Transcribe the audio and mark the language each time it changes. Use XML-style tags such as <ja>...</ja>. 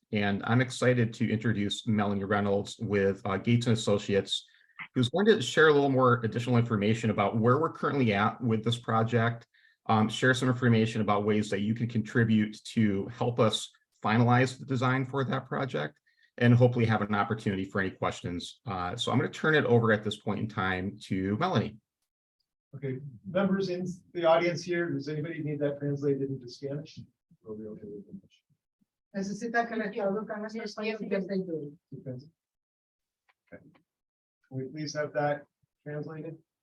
<en>And I'm excited to introduce Melanie Reynolds with Gates & Associates, who's going to share a little more additional information about where we're currently at with this project, share some information about ways that you can contribute to help us finalize the design for that project, and hopefully have an opportunity for any questions. So I'm going to turn it over at this point in time to Melanie. Okay, members in the audience here, does anybody need that translated into Spanish? Or are we okay with English?</en> <es>Necesita que le traduzcan esto español,</es> <en>yes, they do. Depends. Okay. Can we please have that translated?</en>